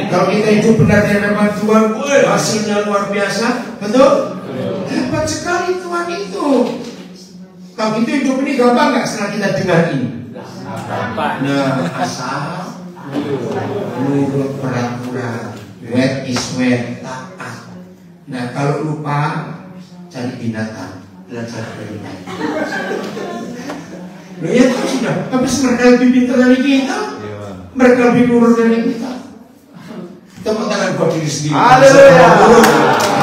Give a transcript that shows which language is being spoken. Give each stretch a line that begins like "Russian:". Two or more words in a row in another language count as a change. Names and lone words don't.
Indonesian: Kalau kita hidup benar di hadapan Tuhan, hasilnya luar biasa, betul? Hebat sekali Tuhan itu. Kalau gitu hidup ini gampang nggak setelah kita dengar ini? Nah, asal nurut peraturan,
Dutch: wet is wet,
Indonesian: taat. Nah, kalau lupa cari binatang, belajar berenang. Loh ya kan sudah, habis mereka lebih pintar dari kita, mereka lebih nurut dari kita. Tepuk tangan buat diri sendiri.